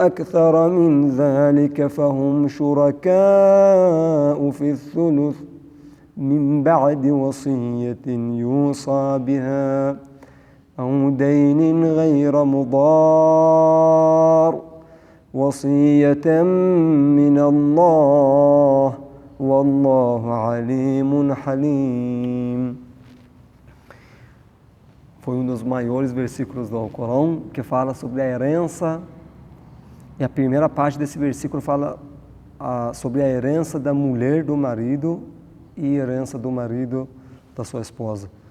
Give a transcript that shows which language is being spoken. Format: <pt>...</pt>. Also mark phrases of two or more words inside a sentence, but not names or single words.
<ar>أَكْثَرَ مِنْ ذَلِكَ فَهُمْ شُرَكَاءُ فِي الثُّلُثِ مِنْ بَعْدِ وَصِيَّةٍ يُوصَى بِهَا أَوْ دَيْنٍ غَيْرَ مُضَارٍّ وصية من الله والله عليم حليم.</ar> <pt>Foi um dos maiores versículos do Alcorão que fala sobre a herança, e a primeira parte desse versículo fala sobre a herança da mulher do marido e herança do marido da sua esposa.</pt>